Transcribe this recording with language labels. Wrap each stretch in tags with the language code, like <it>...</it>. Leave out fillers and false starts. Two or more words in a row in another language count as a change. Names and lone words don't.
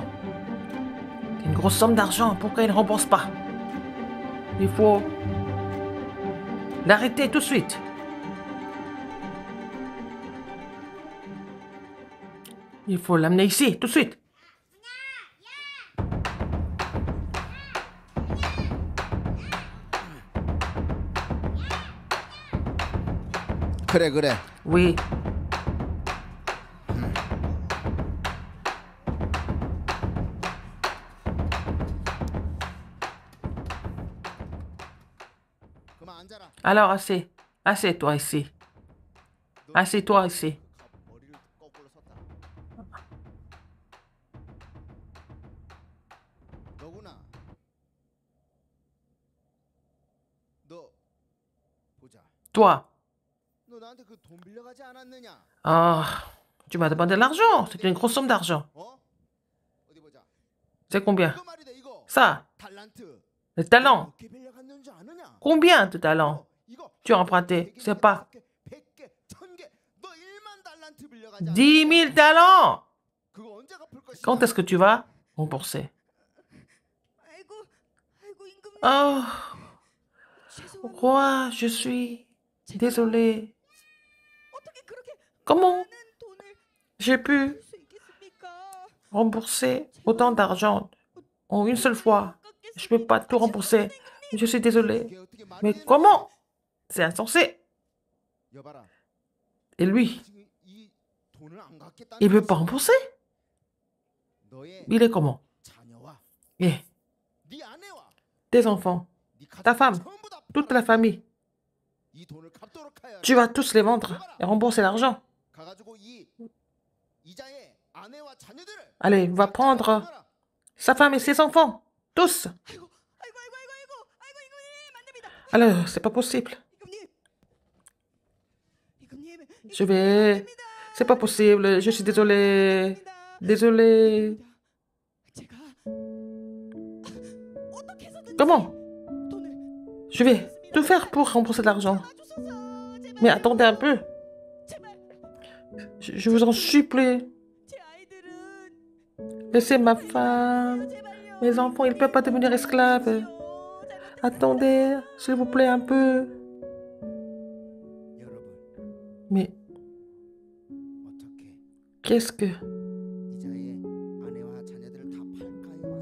<fr>Une grosse somme d'argent. Pourquoi il ne rembourse pas? Il faut l'arrêter tout de suite. Il faut l'amener ici, tout de suite.</fr> <ko>그래.</ko> <fr>Oui.</fr> <ko>그만 앉아라.</ko> <fr>Alors, assez. Assieds-toi ici. Assieds-toi ici.</fr> <ko>머리를 거꾸로 섰다. 너구나. 너 보자.</ko> <fr>Toi.</fr> <ko>너 나한테 그 돈 빌려가지 않았느냐?</ko> <fr>Ah, tu m'as demandé de l'argent. C'est une grosse somme d'argent.</fr> <ko>어? 어디 보자.</ko> <fr>C'est combien?</fr> <ko>이거 말이다 이거.</ko> <fr>Ça,</fr> <ko>달란트.</ko> <fr>le talent.</fr> <ko>몇 개 빌려갔는지 아느냐?</ko> <fr>Combien de talents</fr> <ko>이거</ko> <fr>tu as emprunté? Je sais pas.</fr> <ko>100개, 1000개. 너 1만 달란트 빌려가지</ko> <fr>10 000 talents.</fr> <ko>그거 언제 갚을 것이야?</ko> <fr>Quand est-ce que tu vas rembourser?</fr> <ko>아이고, 아이고 임금님.</ko> <fr>Oh,</fr> <ko>죄송합니다.</ko> <fr>roi, je suis désolé.</fr> <ko>어떻게 그렇게</ko> <fr>Comment</fr> <ko>많은 돈을</ko> <fr>j'ai pu</fr> <ko>줄 수 있겠습니까?</ko> <fr>rembourser autant d'argent en une seule fois? Je ne peux pas tout rembourser. Je suis désolé.</fr> <ko>그게 어떻게 말이</ko> <fr>Mais</fr> <ko>되는</ko> <fr>comment? C'est insensé.</fr> <ko>여봐라.</ko> <fr>Et lui,</fr> <ko>지금 이 돈을 안 갚겠다는</ko> <fr>il ne veut pas</fr> <ko>것은</ko> <fr>rembourser?</fr> <ko>너의</ko> <fr>Il est comment?</fr> <ko>자녀와</ko> <fr>Eh,</fr> <ko>네 아내와</ko> <fr>tes enfants,</fr> <ko>네 가족</ko> <fr>ta femme,</fr> <ko>전부 다</ko> <fr>toute la famille,</fr> <ko>이 돈을 갚도록 하여</ko> <fr>tu vas tous les vendre et rembourser l'argent.</fr> <ko>가가지고 이 이자의 아내와 자녀들을</ko> <fr>Allez, va prendre</fr> <ko>찾아라.</ko> <fr>sa femme et ses enfants. Tous.</fr> <ko>아이고 임금님 안 됩니다.</ko> <fr>Alors, c'est pas possible.</fr> <ko>임금님</ko> <fr>Je vais... C'est pas possible. Je suis désolée. Désolée.</fr> <ko>제가 어떻게 해서든</ko> <fr>Comment?</fr> <ko>돈을</ko> <fr>Je vais tout faire pour rembourser l'argent.</fr> <ko>주소서. 제발</ko> <fr>Mais attendez un peu.</fr> <ko>제발</ko> <fr>Je vous en supplie.</fr> <ko>제 아이들은</ko> <fr>Laissez ma femme.</fr> <ko>제발요.</ko> <fr>Mes enfants, ils ne peuvent pas devenir esclaves.</fr> <ko>잘못했어요.</ko> <fr>Attendez, s'il vous plaît, un peu.</fr> <ko>여러분</ko> <fr>Mais</fr> <ko>어떻게</ko> <fr>qu'est-ce que</fr> <ko>이자의 아내와 자녀들을 다 팔까요?</ko>